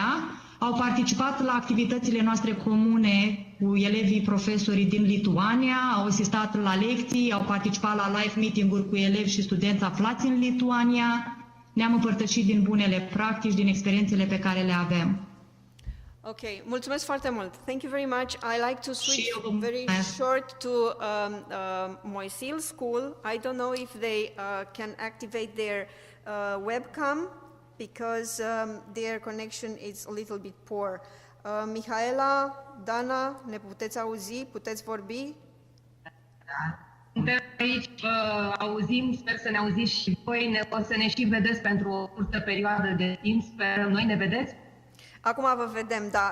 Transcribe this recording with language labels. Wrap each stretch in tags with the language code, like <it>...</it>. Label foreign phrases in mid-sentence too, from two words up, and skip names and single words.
<ro>Au participat la activitățile noastre comune cu elevii profesorii din Lituania, au asistat la lecții, au participat la</ro> <en>live meeting-uri</en> <ro>cu elevi și studenți aflați în Lituania. Ne-am împărtășit din bunele practici, din experiențele pe care le avem. Okay, mulțumesc foarte mult.</ro> <en>Thank you very much. I like to switch very short to Moisil School. I don't know if they can activate their webcam because their connection is a little bit poor.</en> <ro>Mihaela, Dana, ne puteți auzi? Puteți vorbi? Suntem aici, auzim, sper să ne auziți și voi, o să ne și vedeți pentru o scurtă perioadă de timp, sperăm noi, ne vedeți? Acum vă vedem, da.</ro>